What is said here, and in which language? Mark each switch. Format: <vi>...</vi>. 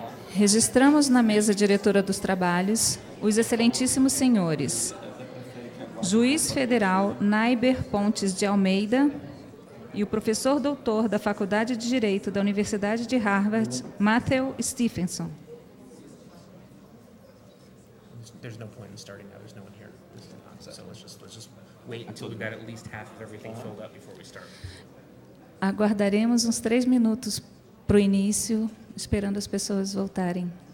<pt>Registramos na mesa diretora dos trabalhos os excelentíssimos senhores Juiz Federal Naiber Pontes de Almeida e o professor doutor da Faculdade de Direito da Universidade de Harvard, Mathew Stephenson.</pt> <en>There's no point in starting now. There's no one here. So let's just wait until we've got at least half of everything filled up before we start.</en> <pt>Aguardaremos uns 3 minutos para o início, esperando as pessoas voltarem.</pt>